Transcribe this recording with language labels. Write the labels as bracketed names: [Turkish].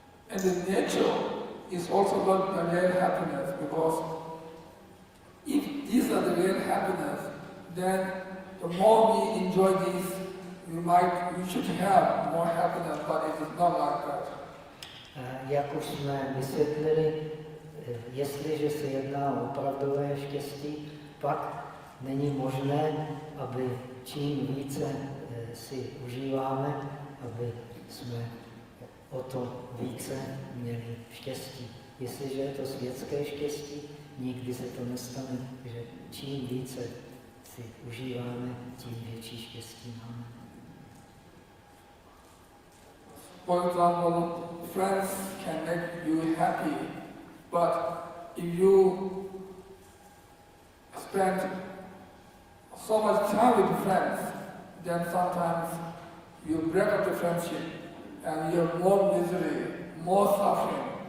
[English] And the nature is also not the real happiness, because if these are the real happiness, then the more we enjoy this, we should have more happiness, but it is not like that. [Czech] Jak už jsme vysvětlili, jestliže se jedná o opravdové štěstí, pak není možné, aby čím více si užíváme, aby jsme o to více měli štěstí. Jestliže je to světské štěstí, nikdy se to nestane, že čím více si užíváme, tím větší štěstí máme. [English] For example, friends can make you happy, but if you spend so much time with friends, then sometimes you break up the friendship and you have more misery, more suffering.